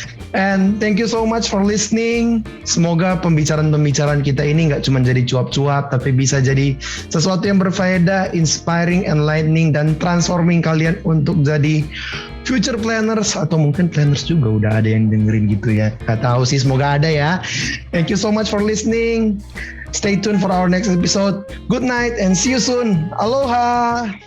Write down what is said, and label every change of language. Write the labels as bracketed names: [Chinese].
[English] And thank you so much for listening. [Indonesian] Semoga pembicaraan-pembicaraan kita ini nggak cuma jadi cuap-cuap, tapi bisa jadi sesuatu yang berfaedah, inspiring, enlightening, dan transforming kalian untuk jadi [English] future planners, [Indonesian] atau mungkin planners juga udah ada yang dengerin gitu ya. Gak tahu sih, semoga ada ya. [English] Thank you so much for listening. Stay tuned for our next episode. Good night and see you soon. Aloha.